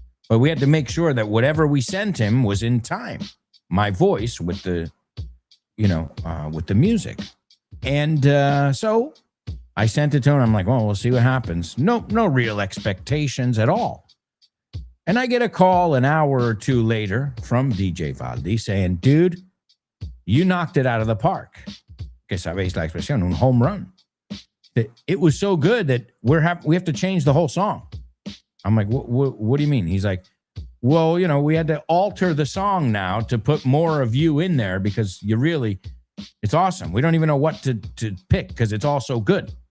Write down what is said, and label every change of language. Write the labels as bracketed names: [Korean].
[English] But we had to make sure that whatever we sent him was in time. My voice with the, with the music. And so I sent it to him. I'm like, well, we'll see what happens. No real expectations at all. And I get a call an hour or two later from DJ Valdi saying, dude, you knocked it out of the park. [Spanish] Que sabéis la expresión, un home run. [English] It was so good that we have to change the whole song. I'm like, what do you mean? He's like, well, we had to alter the song now to put more of you in there because it's awesome. We don't even know what to pick because it's all so good.